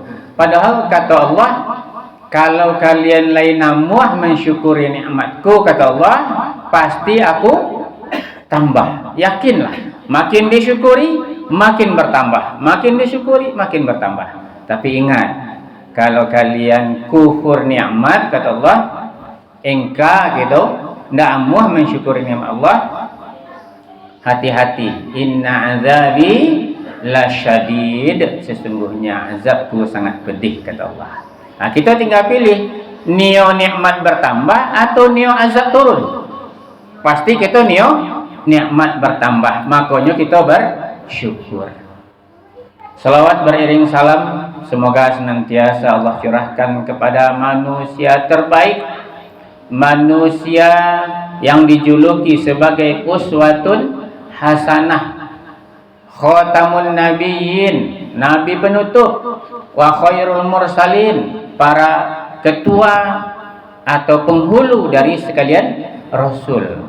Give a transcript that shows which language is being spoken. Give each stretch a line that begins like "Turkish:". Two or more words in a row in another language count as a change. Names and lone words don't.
Indonesian: Padahal kata Allah, kalau kalian lain namuah mensyukuri nikmatku, kata Allah, pasti aku tambah. Yakinlah, makin disyukuri makin bertambah, makin disyukuri makin bertambah. Tapi ingat, kalau kalian kufur nikmat, kata Allah, engkau gitu ndak amuah mensyukuri nikmat Allah, hati-hati.
Arabic: Inna azabi lasyadid,
Indonesian: sesungguhnya azabku sangat pedih, kata Allah. Nah, kita tinggal pilih nio nikmat bertambah atau nio azab turun. Pasti kita nio nikmat bertambah, makanya kita bersyukur. Salawat beriring salam semoga senantiasa Allah curahkan kepada manusia terbaik, manusia yang dijuluki sebagai
Arabic: uswatun hasanah, khatamun nabiyyin,
Indonesian: nabi penutup,
Arabic: wa khairul mursalin,
Indonesian: para ketua atau penghulu dari sekalian Rasul.